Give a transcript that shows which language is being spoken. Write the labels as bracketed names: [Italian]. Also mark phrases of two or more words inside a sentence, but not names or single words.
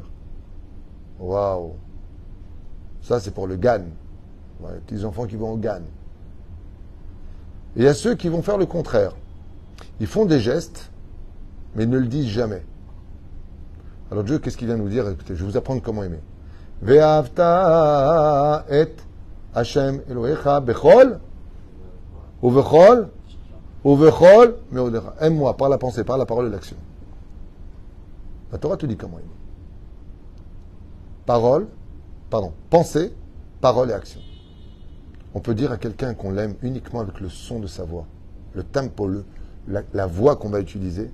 [French] Waouh. Ça c'est pour le GAN. Ouais, les petits enfants qui vont au GAN. Et il y a ceux qui vont faire le contraire. Ils font des gestes, mais ils ne le disent jamais. Alors Dieu, qu'est-ce qu'il vient nous dire? Écoutez, je vais vous apprendre comment aimer. [Hebrew] ואהבת את השם אלוהיך בכל ובכל מאודך. [French] Aime-moi par la pensée, par la parole et l'action. La Torah te dit comment aimer. Pensée, parole et action. On peut dire à quelqu'un qu'on l'aime uniquement avec le son de sa voix, le tempo, la voix qu'on va utiliser.